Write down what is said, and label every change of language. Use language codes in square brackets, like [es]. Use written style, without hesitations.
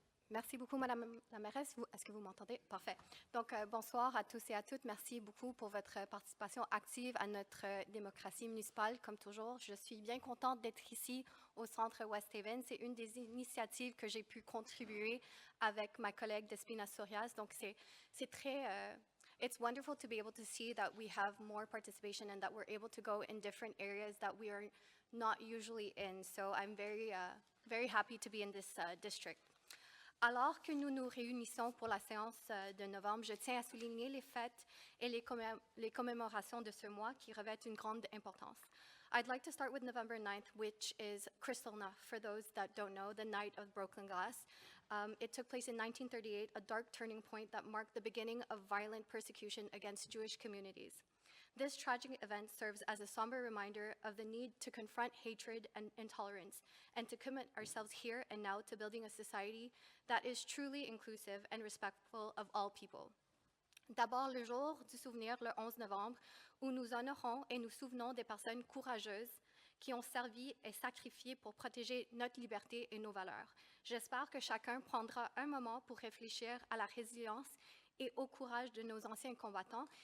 [fr] Merci beaucoup, Madame la mairesse. Est-ce que vous m'entendez? Parfait. Donc, bonsoir à tous et à toutes. Merci beaucoup pour votre participation active à notre démocratie municipale. Comme toujours, je suis bien contente d'être ici au Centre West Haven. C'est une des initiatives que j'ai pu contribuer avec ma collègue Despina Sorias. Donc, c'est très... [en] It's wonderful to be able to see that we have more participation and that we're able to go in different areas that we are not usually in. So I'm very happy to be in this district. [fr] Alors que nous nous réunissons pour la séance de novembre, je tiens à souligner les fêtes et les commémorations de ce mois qui revêtent une grande importance. [en] I'd like to start with November 9th, which is Kristallnacht, for those that don't know, the Night of Broken Glass. It took place in 1938, a dark turning point that marked the beginning of violent persecution against Jewish communities. This tragic event serves as a somber reminder of the need to confront hatred and intolerance and to commit ourselves here and now to building a society that is truly inclusive and respectful of all people. [fr] D'abord, le jour du souvenir, le 11 novembre, où nous honorons et nous souvenons des personnes courageuses qui ont servi et sacrifié pour protéger notre liberté et nos valeurs. J'espère que chacun prendra un moment pour réfléchir à la résilience et au courage de nos anciens combattants.